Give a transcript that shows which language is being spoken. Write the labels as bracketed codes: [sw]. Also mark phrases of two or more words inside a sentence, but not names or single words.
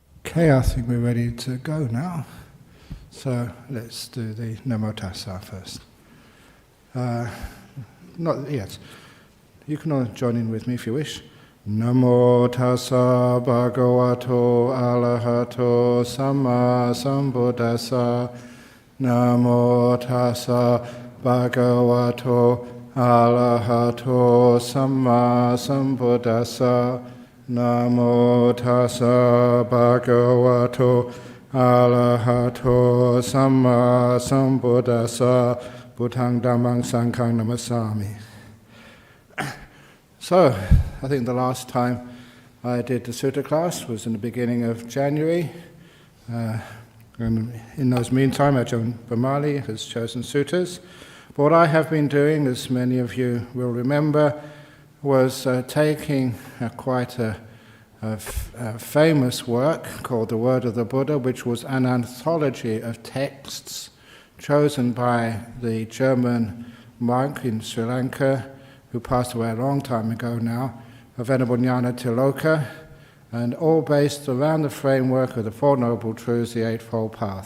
[en] Okay, I think we're ready to go now. So let's do the [pi] Namo Tassa [en] first. Not yet. You can all join in with me if you wish. [pi] Namo Tassa Bhagavato Arahato Samma Sambuddhassa. Namo Tassa Bhagavato Arahato Samma Sambuddhassa. Namo Tassa Bhagavato Arahato Samma Sambuddhassa. Buddhang Dhammang Sanghang Namasami. [en] So, I think the last time I did the Sutta class was in the beginning of January. And in those meantime, Ajahn Brahm has chosen suttas. But what I have been doing, as many of you will remember, was taking quite a famous work called The Word of the Buddha, which was an anthology of texts chosen by the German monk in Sri Lanka, who passed away a long time ago now, Venerable Jnana Tiloka, and all based around the framework of the Four Noble Truths, the Eightfold Path.